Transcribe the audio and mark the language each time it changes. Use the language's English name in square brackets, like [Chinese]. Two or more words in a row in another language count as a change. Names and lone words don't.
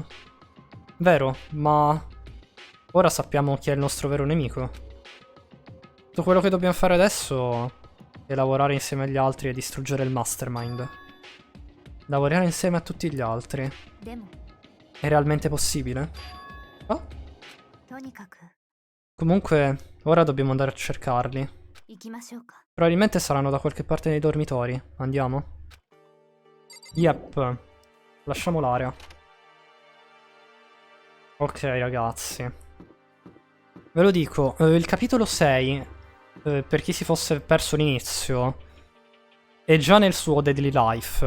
[Italian] Vero, ma ora sappiamo chi è il nostro vero nemico. Tutto quello che dobbiamo fare adesso è lavorare insieme agli altri e distruggere il mastermind. Lavorare insieme a tutti gli altri. [Japanese] でも [Italian] È realmente possibile? Oh, [Japanese] とにかく [Italian] comunque, ora dobbiamo andare a cercarli. [Japanese] 行きましょうか [Italian] Probabilmente saranno da qualche parte nei dormitori. Andiamo? Yep. Lasciamo l'area. Ok, ragazzi. Ve lo dico, il capitolo 6, per chi si fosse perso l'inizio, è già nel suo [English] Daily Life.